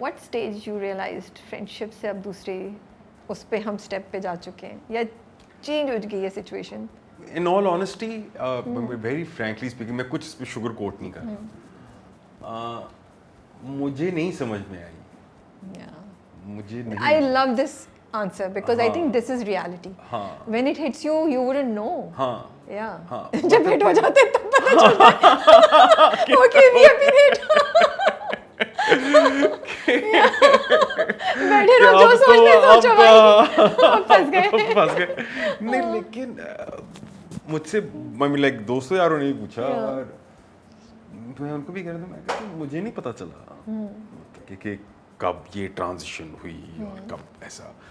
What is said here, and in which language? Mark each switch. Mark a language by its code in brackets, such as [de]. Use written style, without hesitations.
[en] what stage you realised [ur] friendship سے اب دوسرے اس پہ ہم اسٹیپ پہ جا چکے ہیں یا چینج ہو گئی ہے situation? [en] In all honesty, very frankly speaking, [ur] میں کچھ اس پہ شوگر کوٹ نہیں کر رہا. مجھے نہیں سمجھ میں آئی. مجھے نہیں. [en] I love this answer because I think this is reality. When it hits you, you wouldn't know. Yeah. [ur] جب hit ہو جاتے تب پتہ چلتا ہے. [en] Okay, we have been hit. [ur] بیٹھے رہو, جو سوچنے سوچو بھائی, پھنس گئے. نہیں لیکن مجھ سے لائک دوستوں یاروں نے پوچھا اور میں ان کو بھی کہہ رہا تھا, میں کہا مجھے نہیں پتا چلا کہ کب یہ ٹرانزیشن ہوئی اور کب ایسا.